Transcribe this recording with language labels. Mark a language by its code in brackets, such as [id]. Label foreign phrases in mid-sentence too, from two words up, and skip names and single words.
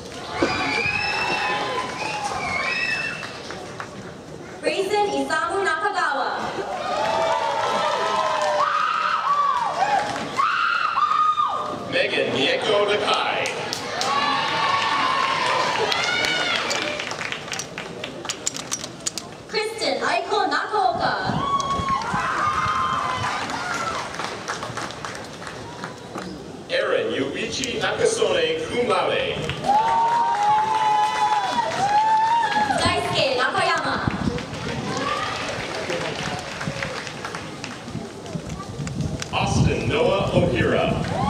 [en] Grayson Isamu Nakagawa. Megan Mieko Nakai. Kristen Aiko Nakaoka. Aaron Yuichi Nakasone, [la] cum laude. [en] Daisuke Nakayama. Austin Noah Ohira.